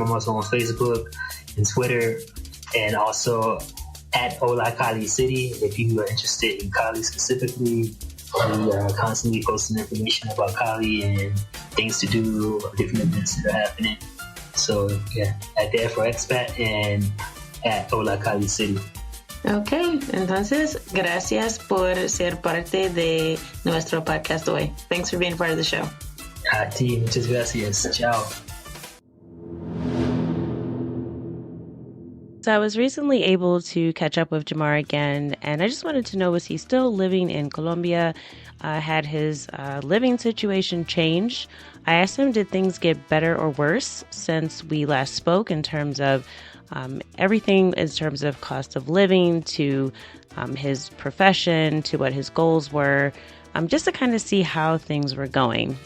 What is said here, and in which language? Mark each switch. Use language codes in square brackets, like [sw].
[en] I'm also on Facebook and Twitter, and also at Hola Cali City. If you are interested in Cali specifically, we are constantly posting information about Cali and things to do, different events that are happening. So yeah, at the Afro Expat and at Hola Cali City. [es] Ok, entonces gracias por ser parte de nuestro podcast hoy. [en] Thanks for being part of the show. [es] A ti, muchas gracias. Ciao. [en] So I was recently able to catch up with Jamarr again, and I just wanted to know, was he still living in Colombia? Had his living situation changed? I asked him, did things get better or worse since we last spoke in terms of everything, in terms of cost of living, to his profession, to what his goals were, just to kind of see how things were going.